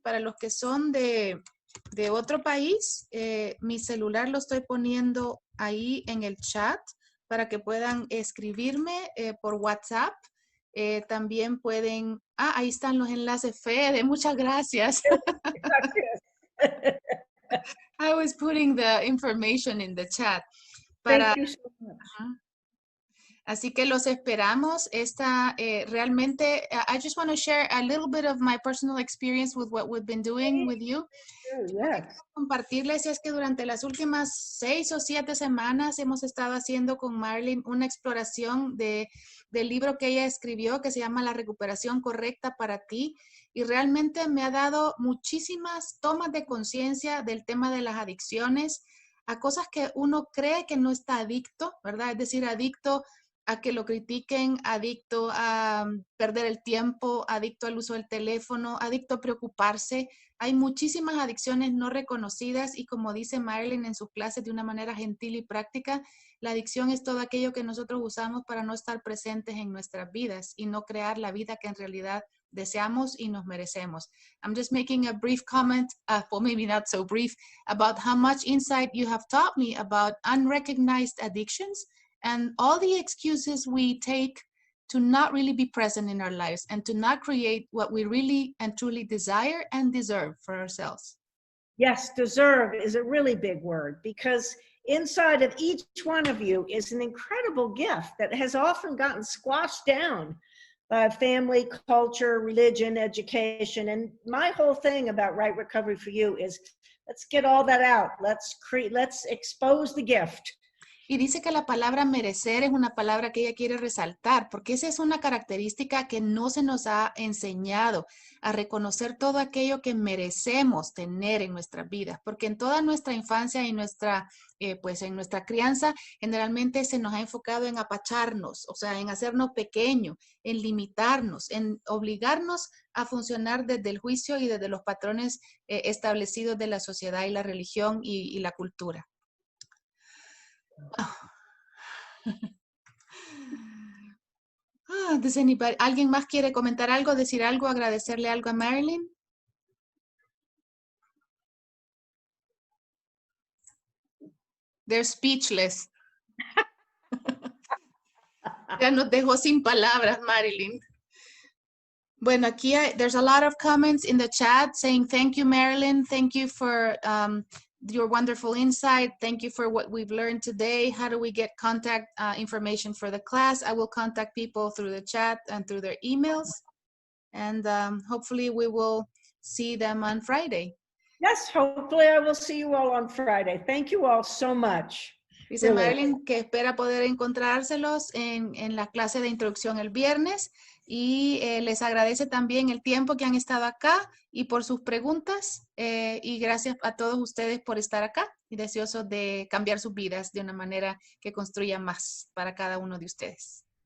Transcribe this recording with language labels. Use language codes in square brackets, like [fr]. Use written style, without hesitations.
[es] Para los que son de otro país, mi celular lo estoy poniendo ahí en el chat para que puedan escribirme por WhatsApp. También pueden, ahí están los enlaces, Fede, muchas gracias. [en] I was putting the information in the chat. Thank you so much. [es] Así que los esperamos. [en] Realmente, I just want to share a little bit of my personal experience with what we've been doing with you. Yes. [es] Compartirles es que durante las últimas 6 o 7 semanas hemos estado haciendo con Marilyn una exploración del libro que ella escribió que se llama La recuperación correcta para ti, y realmente me ha dado muchísimas tomas de conciencia del tema de las adicciones a cosas que uno cree que no está adicto, ¿verdad? Es decir, adicto a que lo critiquen, adicto a perder el tiempo, adicto al uso del teléfono, adicto a preocuparse. Hay muchísimas adicciones no reconocidas y como dice Marilyn en sus clases de una manera gentil y práctica, la adicción es todo aquello que nosotros usamos para no estar presentes en nuestras vidas y no crear la vida que en realidad deseamos y nos merecemos. [en] I'm just making a brief comment, well maybe not so brief, about how much insight you have taught me about unrecognized addictions and all the excuses we take to not really be present in our lives and to not create what we really and truly desire and deserve for ourselves. Yes, deserve is a really big word, because inside of each one of you is an incredible gift that has often gotten squashed down by family, culture, religion, education. And my whole thing about Right Recovery for You is let's get all that out. Let's expose the gift. [es] Y dice que la palabra merecer es una palabra que ella quiere resaltar, porque esa es una característica que no se nos ha enseñado, a reconocer todo aquello que merecemos tener en nuestras vidas, porque en toda nuestra infancia y en nuestra crianza, generalmente se nos ha enfocado en apacharnos, o sea, en hacernos pequeños, en limitarnos, en obligarnos a funcionar desde el juicio y desde los patrones establecidos de la sociedad y la religión y la cultura. ¿Alguien más quiere comentar algo, decir algo, agradecerle algo a Marilyn? [en] They're speechless. [es] Ya nos dejó sin palabras, Marilyn. Bueno, aquí [en] there's a lot of comments in the chat saying thank you, Marilyn. Thank you for your wonderful insight. Thank you for what we've learned today. How do we get contact information for the class? I will contact people through the chat and through their emails. And hopefully we will see them on Friday. Yes, hopefully I will see you all on Friday. Thank you all so much. [es] Dice Marilyn que espera poder encontrárselos en la clase de introducción el viernes y les agradece también el tiempo que han estado acá y por sus preguntas y gracias a todos ustedes por estar acá y deseosos de cambiar sus vidas de una manera que construya más para cada uno de ustedes.